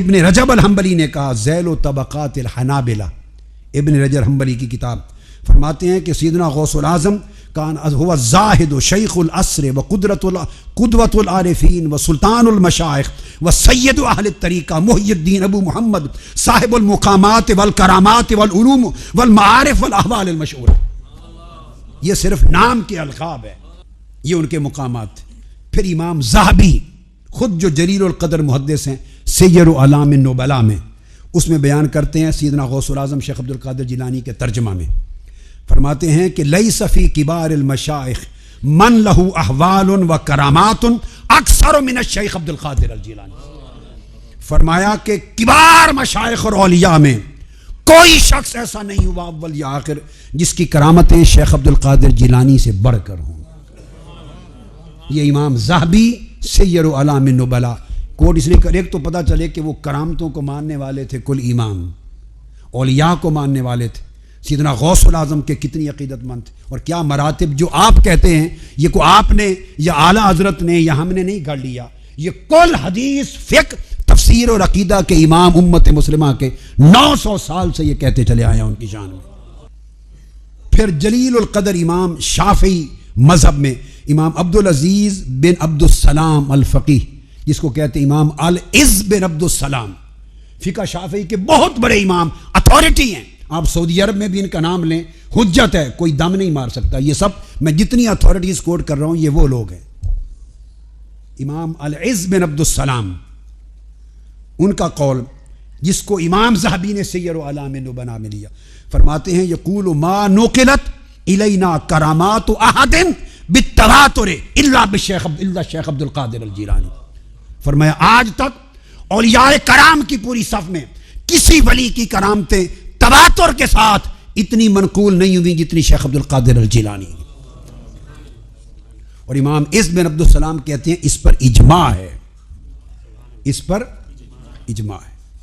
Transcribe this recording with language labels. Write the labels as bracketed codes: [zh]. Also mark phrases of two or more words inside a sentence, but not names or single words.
[ur] ابن رجب الحنبلی نے کہا ذیل و طبقات الحنابلہ، ابن رجب الحنبلی کی کتاب، فرماتے ہیں کہ سیدنا غوث العظم [ar] کان هو الزاہد شیخ العصر قدوۃ العارفین و سلطان المشائخ و سید اہل الطریقہ محی الدین ابو محمد صاحب المقامات والکرامات والعلوم والمعارف والاحوال المشہورہ۔ [ur] یہ صرف نام کے القاب ہے، یہ ان کے مقامات تھے۔ پھر امام ذہبی خود جو جلیل القدر محدث ہیں، سیر و اعلام النبلاء میں، اس میں بیان کرتے ہیں سیدنا غوث العظم شیخ عبد القادر جیلانی کے ترجمہ میں، فرماتے ہیں کہ [ar] لیس فی کبار المشائخ من لہ احوال و کرامات اکثر من الشیخ عبد القادر الجیلانی۔ [ur] فرمایا کہ کبار مشائخ اور اولیاء میں کوئی شخص ایسا نہیں ہوا اول یا آخر جس کی کرامتیں شیخ عبد القادر جیلانی سے بڑھ کر ہوں۔ یہ امام ذہبی سیر و اعلام النبلاء کوٹ اس لیے کر، ایک تو پتہ چلے کہ وہ کرامتوں کو ماننے والے تھے، کل امام اولیاء کو ماننے والے تھے، سیدنا غوث العظم کے کتنی عقیدت مند تھے، اور کیا مراتب جو آپ کہتے ہیں یہ کو آپ نے یا اعلیٰ حضرت نے یا ہم نے نہیں گھڑ لیا، یہ کل حدیث فقہ تفسیر اور عقیدہ کے امام امت مسلمہ کے 900 سال سے یہ کہتے چلے آئے ہیں ان کی شان میں. پھر جلیل القدر امام شافعی مذہب میں امام عبد العزیز بن عبد السلام الفقیہ، جس کو کہتے امام العز بن عبد السلام، فقہ شافعی کے بہت بڑے امام، اتھارٹی ہیں. آپ سعودی عرب میں بھی ان کا نام لیں، حجت ہے، کوئی دم نہیں مار سکتا. یہ سب میں جتنی اتھارٹیز کوٹ کر رہا ہوں یہ وہ لوگ ہیں. امام العز بن عبد السلام، ان کا قول جس کو امام ذہبی نے سیر و اعلام النبلاء میں لیا، فرماتے ہیں [ar] يقول ما نقلت إلينا كرامات أحد بالتواتر إلا الشيخ عبد القادر الجيلاني. [ur] فرمایا آج تک اولیائے کرام کی پوری صف میں کسی ولی کی کرامتیں تواتر کے ساتھ اتنی منقول نہیں ہوئی جتنی شیخ عبد القادر الجیلانی. اور امام عز بن عبد السلام کہتے ہیں اس پر اجماع ہے، اس پر اجماع ہے.